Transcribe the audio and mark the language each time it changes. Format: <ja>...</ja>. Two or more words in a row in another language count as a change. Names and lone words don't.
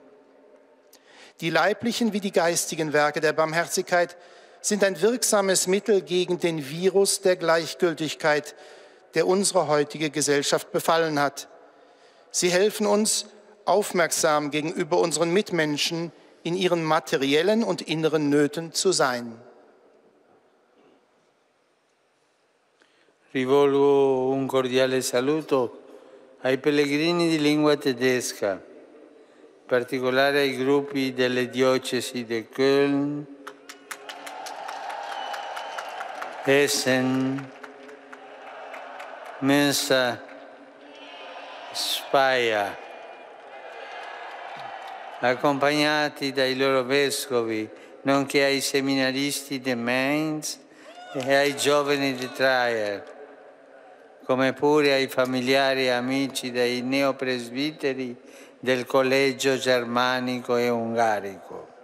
<de>Die leiblichen wie die geistigen Werke der Barmherzigkeit sind ein wirksames Mittel gegen den Virus der Gleichgültigkeit, der unsere heutige Gesellschaft befallen hat. Sie helfen uns, aufmerksam gegenüber unseren Mitmenschen in ihren materiellen und inneren Nöten zu sein.</de> <it>Rivolgo un cordiale saluto ai pellegrini di lingua tedesca, in particolare ai gruppi delle diocesi di Köln, Essen, Münster, Speyer, accompagnati dai loro vescovi, nonché ai seminaristi di Mainz e ai giovani di Trier, come pure ai familiari e amici dei neopresbiteri del Collegio Germanico e Ungarico.</it>